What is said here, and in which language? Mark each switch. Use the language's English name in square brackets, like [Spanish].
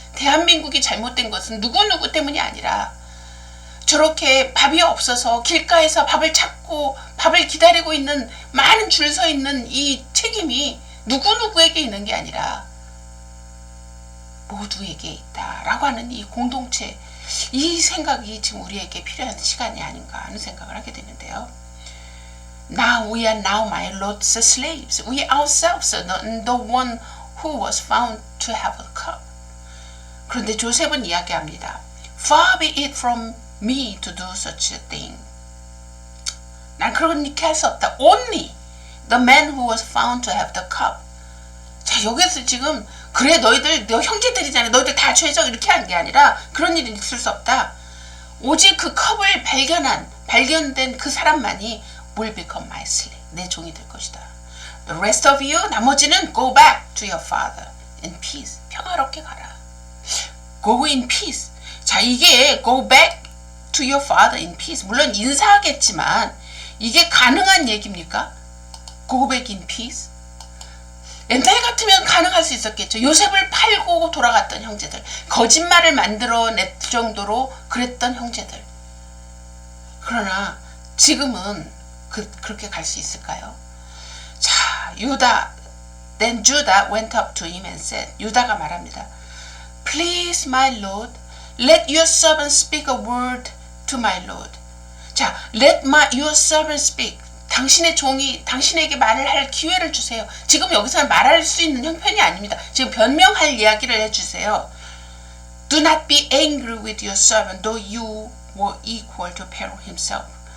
[Korean] 대한민국이 잘못된 것은 누구누구 때문이 아니라 저렇게 밥이 없어서 길가에서 밥을 찾고 밥을 기다리고 있는 많은 줄 서 있는 이 책임이 누구누구에게 있는 게 아니라 모두에게 있다라고 하는 이 공동체, 이 생각이 지금 우리에게 필요한 시간이 아닌가 하는 생각을 하게 되는데요. [English] Now we are now my Lord's slaves. We ourselves are the one who was found to have a cup. [Korean] 그런데 조셉은 이야기합니다. [English] Far be it from me to do such a thing. [Korean] 난 그렇게 할 수 없다. [English] Only the man who was found to have the cup. [Korean] 자, 여기서 지금 그래 너 형제들이잖아. 너희들 다 죄적 이렇게 한 게 아니라 그런 일이 있을 수 없다. 오직 그 컵을 발견된 그 사람만이 [English] will become my slave. [Korean] 내 종이 될 것이다. [English] The rest of you, [Korean] 나머지는 [English] go back to your father in peace. [Korean] 평화롭게 가라. [English] Go in peace. [Korean] 자, 이게 [English] go back to your father in peace. [Korean] 물론 인사하겠지만 이게 가능한 얘기입니까? [English] Go back in peace. [Korean] 옛날 같으면 가능할 수 있었겠죠. 요셉을 팔고 돌아갔던 형제들, 거짓말을 만들어낼 정도로 그랬던 형제들. 그러나 지금은 그렇게 갈 수 있을까요? [English] 자, Then Judah went up to him and said, [Korean] 유다가 말합니다. [English] Please, my Lord, let your servant speak a word to my Lord. 자, let your servant speak. [Korean] 당신의 종이 당신에게 말을 할 기회를 주세요. 지금 여기서는 말할 수 있는 형편이 아닙니다. 지금 변명할 이야기를 해주세요. [English] Do not be angry with your servant, though you were equal to Pharaoh himself.